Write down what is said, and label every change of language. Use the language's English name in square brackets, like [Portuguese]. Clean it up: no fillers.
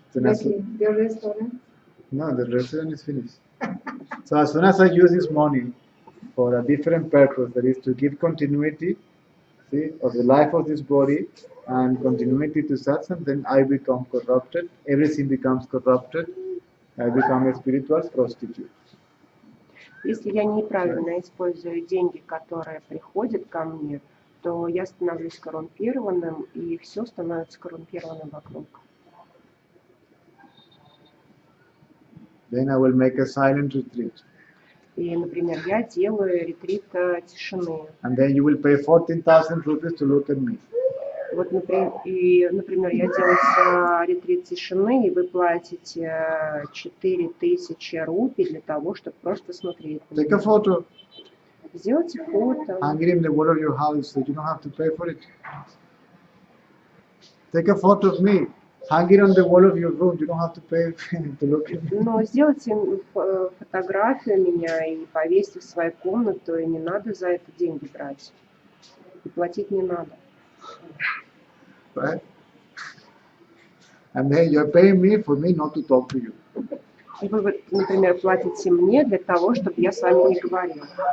[English] Then as The restaurant. no, the restaurant is finished. So as soon as I use this money for a different purpose, that is to give continuity, see, of the life of this body and continuity to satsang, then I become corrupted. Everything becomes corrupted. I become a spiritual prostitute. [Russian] Если я неправильно использую деньги, которые приходят ко мне, то я становлюсь коррумпированным, и все становится коррумпированным вокруг. [English] Then I will make a silent retreat. [Russian] И, например, я делаю ретрит тишины. [English] And then you will pay 14,000 rupees to look at me. [Russian] Вот, например, я делаю ретрит тишины, и вы платите 4000 рупий для того, чтобы просто смотреть на [English] Take a [Russian] меня. [English] photo, [Russian] Сделайте фото, [English] hang it in the wall of your house so you don't have to pay for it. Take a photo of me, hang it on the wall of your room, you don't have to pay to look at me. [Russian] но сделайте фотографию меня и повесьте в свою комнату, и не надо за это деньги брать. И платить не надо. [English] Right? And then you're paying me for me not to talk to you. [Russian] И вы, вот, например, платите мне для того, чтобы я с вами не говорил.